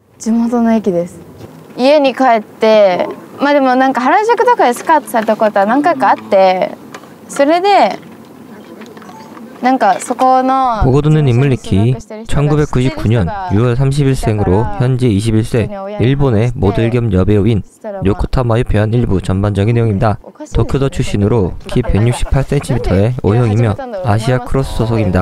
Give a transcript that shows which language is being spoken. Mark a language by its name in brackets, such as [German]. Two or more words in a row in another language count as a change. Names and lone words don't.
[Japanese] 地元の駅です。家に帰ってでもなんか原宿とかでスカウトされたことは何回かあって、それで [Korean] 보고 듣는 인물리키 1999년 6월 31생으로 현재 21세 일본의 모델 겸 여배우인 요코타 마유편 일부 전반적인 내용입니다. 도쿄도 출신으로 키 168cm의 O형이며 아시아 크로스 소속입니다.